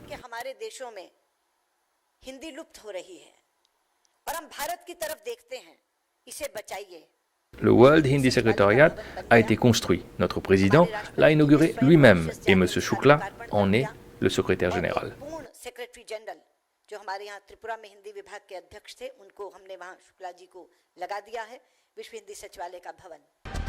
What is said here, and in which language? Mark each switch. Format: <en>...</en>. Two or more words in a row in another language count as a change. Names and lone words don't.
<fr>Le World Hindi Secretariat a été construit. Notre président l'a inauguré lui-même et M. Shukla en est le secrétaire général.</fr> <hi>जो हमारे यहाँ त्रिपुरा में हिंदी विभाग के अध्यक्ष थे उनको हमने वहाँ शुक्ला जी को लगा दिया है विश्व हिंदी सचिवालय का भवन</hi>